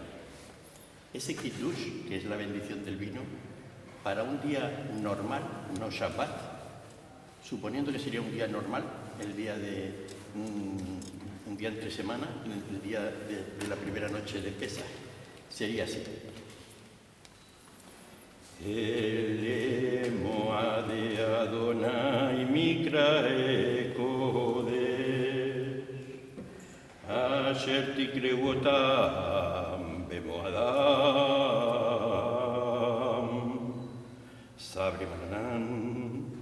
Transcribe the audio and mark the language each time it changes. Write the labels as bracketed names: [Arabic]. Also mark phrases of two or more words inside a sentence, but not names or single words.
[Spanish] Ese kiddush, que es la bendición del vino, para un día normal, no Shabbat, suponiendo que sería un día normal, el día de un día entre semana, el día de la primera noche de Pesaj, sería así. [Hebrew] אלה מועדי אדני מקראי קדש אשר תקראו אתם במועדם סברי מרנן